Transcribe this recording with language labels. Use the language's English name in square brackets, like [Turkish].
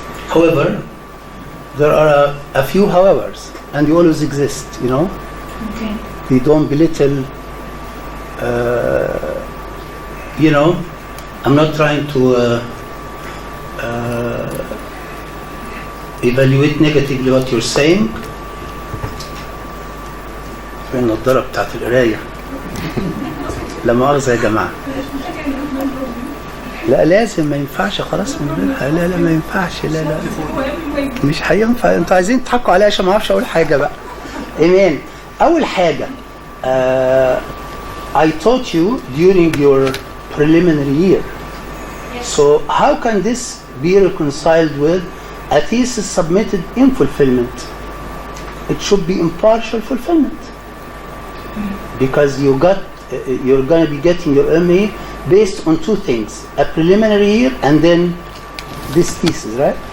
[English] However, there are a few howevers, and you always exist, Okay. You don't belittle, I'm not trying to evaluate negatively what you're saying. [Arabic] في النضارة بتاعت القراية. لا مؤاخذة يا جماعة. لا لازم، ما ينفعش خلاص من غيرها. لا ما ينفعش. لا مش هينفع. انتوا عايزين تضحكوا عليا عشان ما اعرفش اقول حاجة بقى. [English] إيمان، [Arabic] أول حاجة [English] I taught you during your preliminary year. So how can this be reconciled with a thesis submitted in fulfillment? It should be impartial fulfillment, because you're going to be getting your MA based on two things: a preliminary year and then this thesis, right?